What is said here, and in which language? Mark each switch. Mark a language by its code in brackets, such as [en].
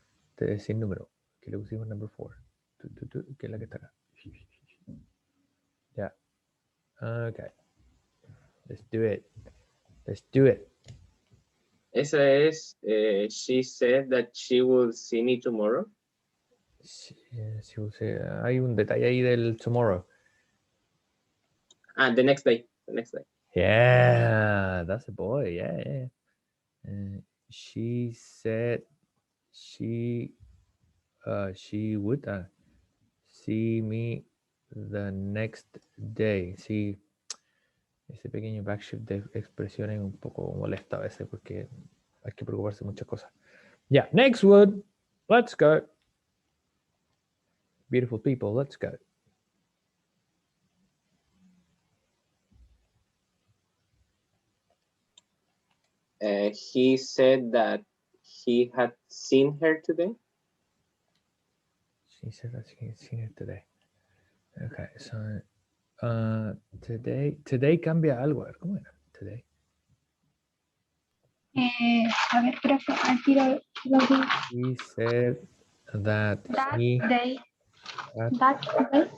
[es] Este es sin número. Que le pusimos number 4. Que es la que está acá. [en] Yeah. Okay. Let's do it. [es] Esa es, [en] she said that she will see me tomorrow. [es] Sí, hay un detalle ahí del tomorrow. [en] The next day. Yeah, that's a boy. Yeah. She said she would see me the next day. [es] Sí, ese pequeño backshift de expresiones un poco molesta a veces porque hay que preocuparse de muchas cosas. [en] Yeah, next word. Let's go. Beautiful people, let's go. He said that he had seen her today. She said that she had seen her today. Okay, so [es] today cambia algo. A ver, ¿cómo era? [en] Today. [es] A ver, profe, aquí lo digo. [en] He said that That he day. had That day.